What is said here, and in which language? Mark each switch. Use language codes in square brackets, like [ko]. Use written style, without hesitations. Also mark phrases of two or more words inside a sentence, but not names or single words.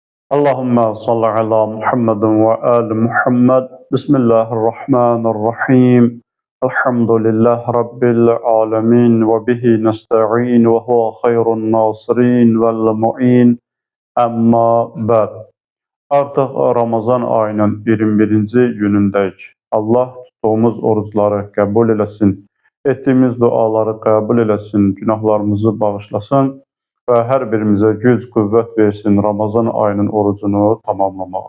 [ar] اللهم صل على محمد وآل محمد. بسم الله الرحمن الرحيم. الحمد لله رب العالمين وبه نستعين وهو خير الناصرين والمعين. أما بعد. [az] Artıq Ramazan ayının 21-ci günündəyik. Allah tutduğumuz orucları qəbul eləsin, etdiyimiz duaları qəbul eləsin, günahlarımızı bağışlasın və hər birimizə güc, qüvvət versin Ramazan ayının orucunu tamamlamağa.